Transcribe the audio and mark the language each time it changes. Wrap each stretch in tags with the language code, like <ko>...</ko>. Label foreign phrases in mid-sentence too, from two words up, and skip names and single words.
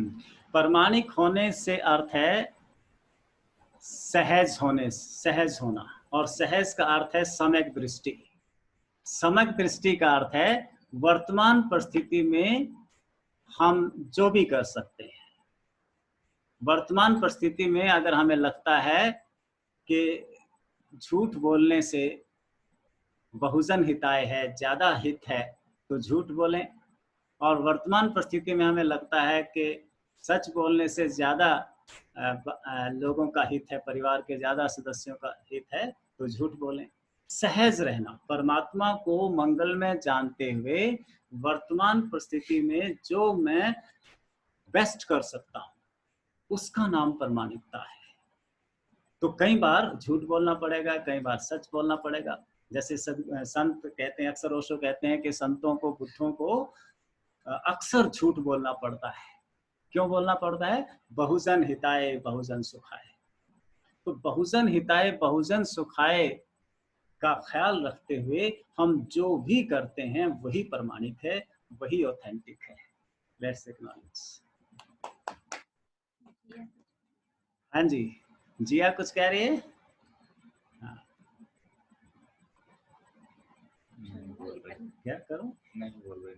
<hi>प्रामाणिक होने से अर्थ है सहज होना, और सहज का अर्थ है सम्यक दृष्टि। सम्यक दृष्टि का अर्थ है वर्तमान परिस्थिति में हम जो भी कर सकते हैं। वर्तमान परिस्थिति में अगर हमें लगता है कि झूठ बोलने से</hi> <sa>बहुजन हिताय</sa> <hi>है, ज्यादा हित है, तो झूठ बोलें। और वर्तमान परिस्थिति में हमें लगता है कि सच बोलने से ज्यादा लोगों का हित है, परिवार के ज्यादा सदस्यों का हित है, तो झूठ बोलें। सहज रहना, परमात्मा को मंगल में जानते हुए वर्तमान परिस्थिति में जो मैं बेस्ट कर सकता हूँ उसका नाम प्रामाणिकता है। तो कई बार झूठ बोलना पड़ेगा, कई बार सच बोलना पड़ेगा। जैसे संत कहते हैं, अक्सर ओशो कहते हैं कि संतों को, बुद्धों को अक्सर झूठ बोलना पड़ता है। क्यों बोलना पड़ता है?</hi> <sa>बहुजन हिताय बहुजन सुखाय।</sa> <hi>तो</hi> <sa>बहुजन हिताय बहुजन सुखाय</sa> <hi>का ख्याल रखते हुए हम जो भी करते हैं वही प्रमाणिक है, वही ऑथेंटिक है।</hi> <en>let's acknowledge.</en> <hi>हाँ जी, जिया कुछ कह रही है? हाँ। क्या करूं? नहीं बोल रहे।</hi>